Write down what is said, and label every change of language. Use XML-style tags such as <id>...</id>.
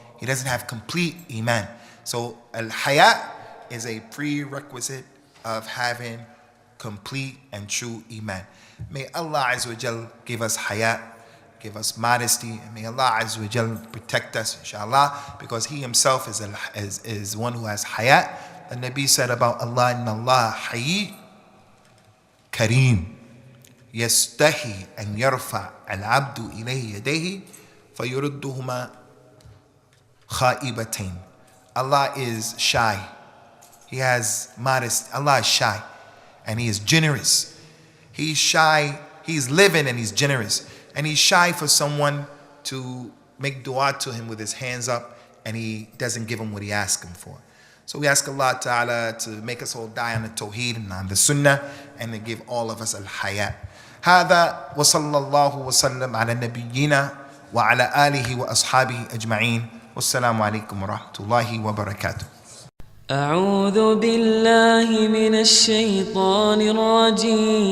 <en>He doesn't have complete iman. So al-hayat is a prerequisite of having complete and true iman. May Allah Azza wa Jal give us hayat, give us modesty, and may Allah Azza wa Jal protect us, inshallah, because He Himself is one who has hayat, the Nabi said about Allah, Inna Allah Hayy Kareem.</en> <ar>يستحي أن يرفع العبد إليه يديه فيردهما خائبتين.</ar> <en>Allah is shy. He has modesty. Allah is shy and He is generous. He's shy, He's living and He's generous. And He's shy for someone to make dua to Him with his hands up and He doesn't give him what he asked him for. So we ask Allah Ta'ala to make us all die on the Tawheed and on the Sunnah and to give all of us al-Hayat.</en> <ar>هذا وصلى الله وسلم على نبينا وعلى آله وأصحابه أجمعين والسلام عليكم ورحمة الله وبركاته. أعوذ بالله من الشيطان الرجيم.</ar>